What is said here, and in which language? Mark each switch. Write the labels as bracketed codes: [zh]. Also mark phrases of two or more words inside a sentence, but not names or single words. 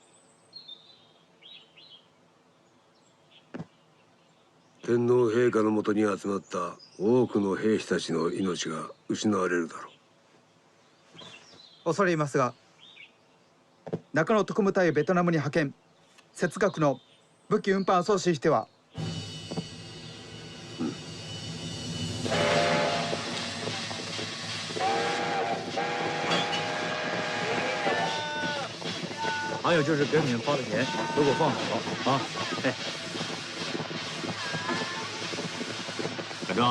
[ja] 天皇陛下のもとに集まった多くの兵士たちの命が失われるだろう。恐れ入りますが、中野特務隊をベトナムに派遣、哲学の武器運搬を阻止しては。 [zh] 还有就是给你们发的钱都给我放好啊！哎，本庄，